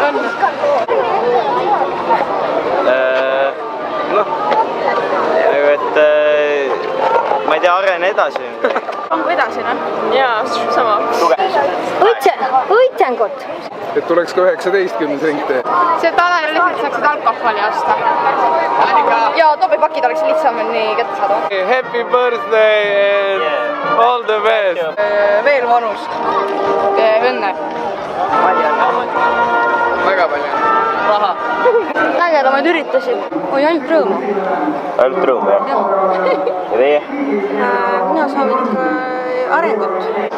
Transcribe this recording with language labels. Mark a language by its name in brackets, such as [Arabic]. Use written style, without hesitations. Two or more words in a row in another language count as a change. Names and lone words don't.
[Estonian] Ma ei tea, arene edasi. Edasi, noh. Jaa, sama. Õitsengut. Et tuleks ka 19. ringtee. See talvel lihtsalt saaksid alkoholi osta. Ja topipakid oleks lihtsamini kätte saada. [English] Happy birthday and all the best! [Estonian] Veel vanust. Õnne. Väga palju. Raha. Ägedamaid üritusi. Oi, ainult rõõmu. Ainult rõõmu, jah? Ja teie? Mina soovin ikka arengut.